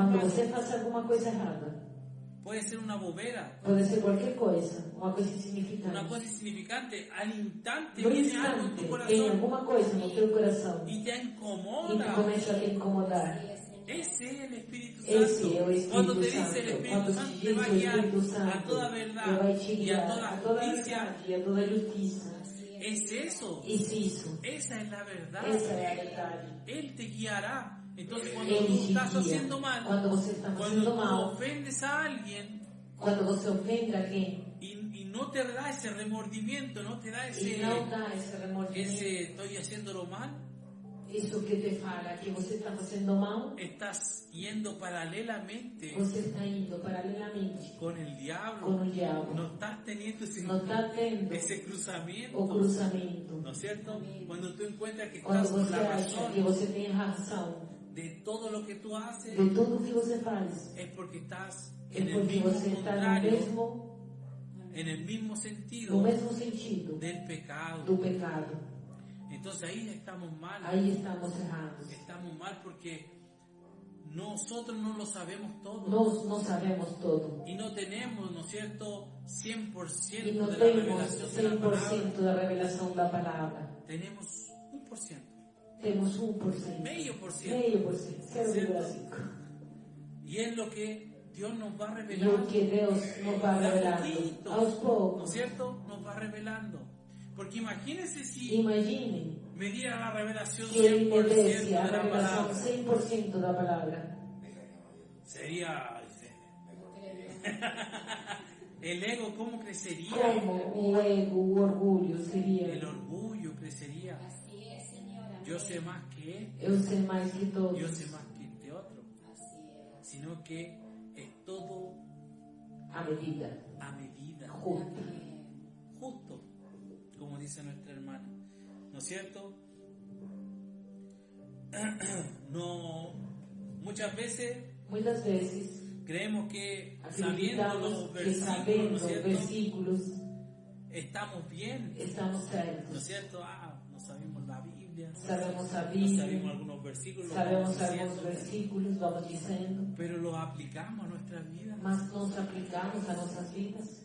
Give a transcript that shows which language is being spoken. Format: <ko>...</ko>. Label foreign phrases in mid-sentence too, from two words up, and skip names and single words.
<pt>quando</pt> <es>malo,</es> <pt>você faça alguma coisa errada,</pt> <es>puede ser una bobera,</es> <pt>pode ser qualquer coisa, uma coisa</pt> <es>una insignificante. cosa insignificante, al instante No viene algo en instante, tu</es> <pt>tem</pt> <es>corazón</es> <pt>alguma coisa no teu coração</pt> <es>y te</es> <pt>e te incomoda. começa a te incomodar.</pt> <es>Ese es el Espíritu</es> <pt>Esse é o</pt> <es>Santo. Cuando te</es> <pt>Espírito</pt> <es>dice el</es> <pt>Santo.</pt> <es>Espíritu</es> <pt>Quando</pt> <es>Santo</es> <pt>te</pt> <es>te va a</es> <pt>diz o</pt> <es>guiar</es> <pt>Espírito</pt> <es>a</es> <pt>Santo,</pt> <es>toda</es> <pt>que</pt> <es>verdad</es> <pt>vai te</pt> <es>y a</es> <pt>guiar</pt> <es>toda</es> <pt>a toda a</pt> <es>justicia.</es> <pt>verdade e a toda a justiça.</pt> <es>Es eso.</es> <pt>Isso.</pt> <es>Esa es la verdad.</es> <pt>Essa é a verdade.</pt> <es>Él te guiará. Entonces cuando</es> <pt>Ele</pt> <es>tú</es> <pt>te</pt> <es>estás</es> <pt>guia.</pt> <es>haciendo mal,</es> <pt>Quando você está</pt> <es>cuando</es> <pt>fazendo</pt> <es>tú</es> <pt>mal,</pt> <es>ofendes a alguien</es> <pt>quando você ofende alguém</pt> <es>y no te da ese remordimiento, no te da</es> <pt>e</pt> <es>ese,</es> <pt>não dá esse remordimento,</pt> <es>estoy haciéndolo mal,</es> <pt>isso que te fala que você está fazendo mal,</pt> <es>estás yendo paralelamente</es> <pt>você está indo paralelamente</pt> <es>con el</es> <pt>com</pt> <es>diablo.</es> <pt>o diabo.</pt> <es>No estás teniendo</es> <pt>Não está tendo</pt> <es>ese cruzamiento.</es> <pt>o cruzamento.</pt> <es>¿No es cierto? Cuando tú encuentras que</es> <pt>Quando</pt> <es>estás con</es> <pt>você</pt> <es>la</es> <pt>acha</pt> <es>razón</es> <pt>que você tem razão</pt> <es>de todo lo que tú haces,</es> <pt>de tudo que você faz,</pt> <es>es porque estás</es> <pt>é</pt> <es>en el</es> <pt>porque</pt> <es>mismo</es> <pt>você está no</pt> <es>contrario,</es> <pt>mesmo,</pt> <es>en el mismo sentido</es> <pt>no mesmo sentido</pt> <es>del pecado.</es> <pt>do pecado.</pt> <es>Entonces ahí estamos mal.</es> <pt>Aí estamos errados.</pt> <es>Estamos mal porque nosotros no lo sabemos todo.</es> <pt>Nós não sabemos todo.</pt> <es>Y no tenemos, ¿no es cierto?, 100%</es> <pt>E não</pt> <es>de la</es> <pt>temos</pt> <es>revelación de la palabra.</es> <pt>100% da revelação da palavra.</pt> <es>Tenemos 1%,</es> <pt>Temos 1%.</pt> <es>medio por ciento.</es> <pt>Meio por cento. 0,5.</pt> <es>Y es lo que Dios nos va</es> <pt>E</pt> <es>revelando.</es> <pt>o que Deus nos vai</pt> <es>De a</es> <pt>revelando</pt> <es>poquito,</es> <pt>aos</pt> <es>¿no es</es> <pt>poucos.</pt> <es>cierto? Nos va revelando. Porque imagínense si</es> <pt>Imaginem</pt> <es>me diera la revelación</es> <pt>que Ele me</pt> <es>100%</es> <pt>desse a</pt> <es>de la</es> <pt>revelação</pt> <es>palabra.</es> <pt>100% da palavra.</pt> <es>Sería... El ego, ¿cómo crecería?</es> <pt>Como o ego, o orgulho</pt> <es>El</es> <pt>seria:</pt> <es>orgullo crecería. Así es, Señor. Amén. Yo sé más que él,</es> <pt>eu sei mais que</pt> <es>yo</es> <pt>todos.</pt> <es>sé más que este otro. Así es. Sino que es todo</es> <pt>A medida</pt> <es>a medida,</es> <pt>justa.</pt> <es>Amén. justo, como dice nuestra hermana. ¿No es cierto? No, muchas veces</es> <pt>Muitas vezes</pt> <es>creemos que sabiendo los</es> <pt>acreditamos que</pt> <es>versículos, ¿no</es> <pt>sabendo</pt> <es>es cierto?,</es> <pt>versículos</pt> <es>estamos bien.</es> <pt>estamos</pt> <es>¿No es</es> <pt>certos.</pt> <es>cierto? No sabemos la Biblia,</es> <pt>Sabemos a</pt> <es>no</es> <pt>Bíblia,</pt> <es>sabemos algunos versículos,</es> <pt>sabemos</pt> <es>vamos</es> <pt>alguns</pt> <es>diciendo,</es> <pt>versículos, vamos dizendo,</pt> <es>pero los aplicamos a nuestras vidas.</es> <pt>mas nos aplicamos a nossas vidas.</pt>